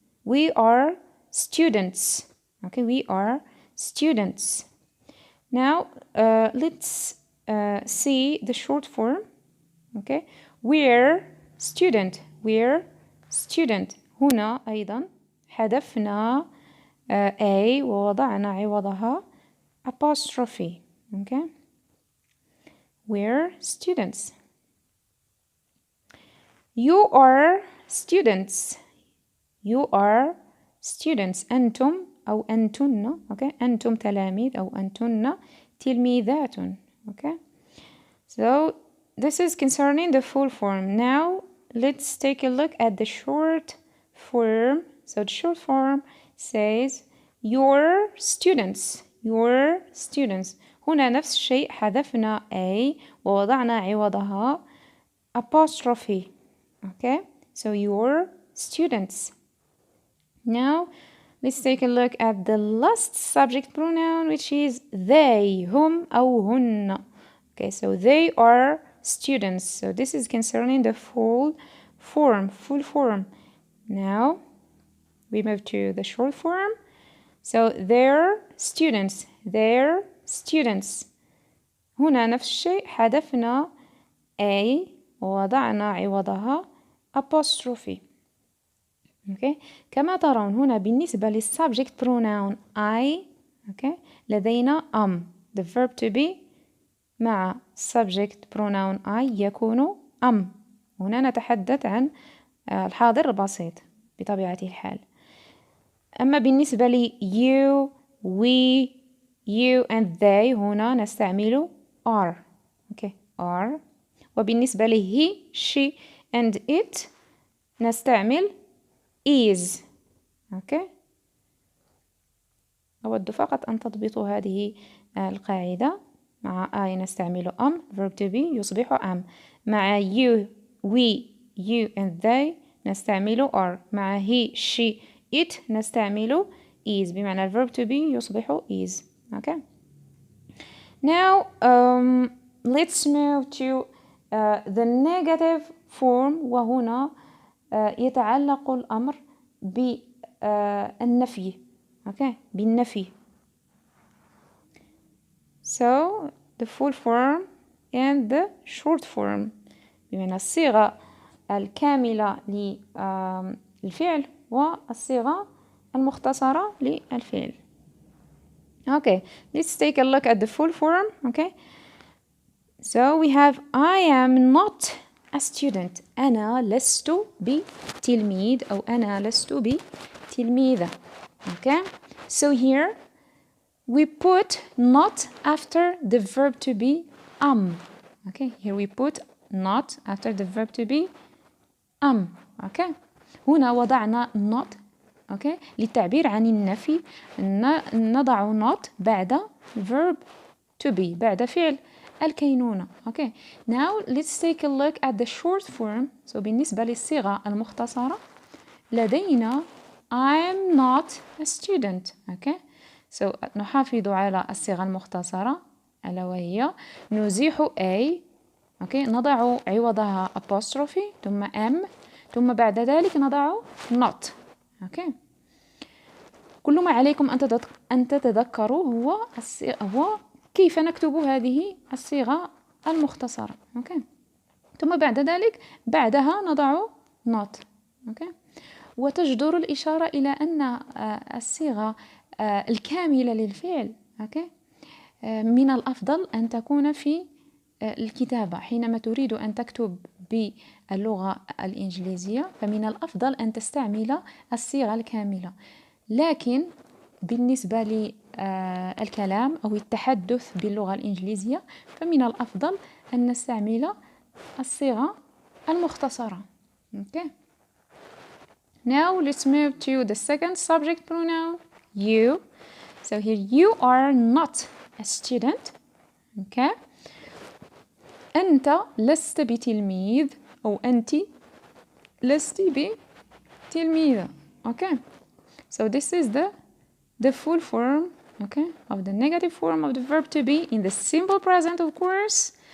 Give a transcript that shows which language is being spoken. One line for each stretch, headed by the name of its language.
English: We are students. Okay. We are students. Now let's see the short form. Okay, we're student. We're student.
Arabic: هنا أيضا حذفنا A ووضعنا عوضها apostrophe.
English: Okay, we're students. You are students. You are students.
Arabic: أنتم أو أنتن. Okay, أنتم تلاميذ أو أنتن تلميذات.
English: Okay, so this is concerning the full form. Now let's take a look at the short form. So the short form says your students. Your students.
Arabic: هنا نفس الشيء حذفنا A ووضعنا عوضها apostrophe.
English: Okay, so your students. Now let's take a look at the last subject pronoun, which is they,
Arabic: هم أو هن.
English: Okay, so they are students. So this is concerning the full form. Now we move to the short form. So they're students. They're students.
Arabic: هنا نفس الشيء حذفنا A ووضعنا عوضها apostrophe.
English: Okay.
Arabic: كما ترون هنا بالنسبة للsubject pronoun I, okay, لدينا
English: the verb to be
Arabic: مع subject pronoun I يكون هنا نتحدث عن الحاضر البسيط بطبيعة الحال. أما بالنسبة لي
English: you, we, you and they
Arabic: هنا نستعمل are.
English: Okay, are.
Arabic: وبالنسبة لي
English: he, she and it
Arabic: نستعمل is.
English: Okay.
Arabic: أود فقط أن تضبطوا هذه القاعدة. مع I نستعمل verb to be يصبح مع
English: you, we, you and they
Arabic: نستعمل are. مع
English: he, she, it
Arabic: نستعمل is بمعنى verb to be يصبح is. Okay.
English: Now let's move to the negative form.
Arabic: وهنا يتعلق الأمر بالنفي. Okay, بالنفي.
English: So the full form and the short form
Arabic: بمعنى الصيغة الكاملة للفعل والصيغة المختصرة للفعل.
English: Okay, let's take a look at the full form. Okay, so we have I am not a student.
Arabic: أنا لست بتلميذ أو أنا لست بتلميذة.
English: Okay, so here we put not after the verb to be Okay, here we put not after the verb to be Okay,
Arabic: هنا وضعنا
English: not.
Arabic: Okay, للتعبير عن النفي نضع not بعد verb to be بعد فعل الكينونة.
English: Okay, now let's take a look at the short form. So
Arabic: بالنسبة للصيغة المختصرة لدينا
English: I'm not a student.
Arabic: Okay, so نحافظ على الصيغة المختصرة ألا وهي نزيح A. Okay, نضع عوضها apostrophe ثم ثم بعد ذلك نضع not. Okay, كل ما عليكم أن تتذكروا هو كيف نكتب هذه الصيغة المختصرة. Okay, ثم بعد ذلك بعدها نضع not. Okay, وتجدر الإشارة إلى أن الصيغة الكاملة للفعل من الأفضل أن تكون في الكتابة. حينما تريد أن تكتب باللغة الإنجليزية فمن الأفضل أن تستعمل الصيغة الكاملة، لكن بالنسبة للكلام أو التحدث باللغة الإنجليزية فمن الأفضل أن نستعمل الصيغة المختصرة.
English: Okay. Now let's move to the second subject pronoun, you. So here you are not a student. Okay.
Arabic: أنت لست بتلميذ أو أنت لست بتلميذة.
English: Okay. So this is the full form, okay, of the negative form of the verb to be in the simple present, of course.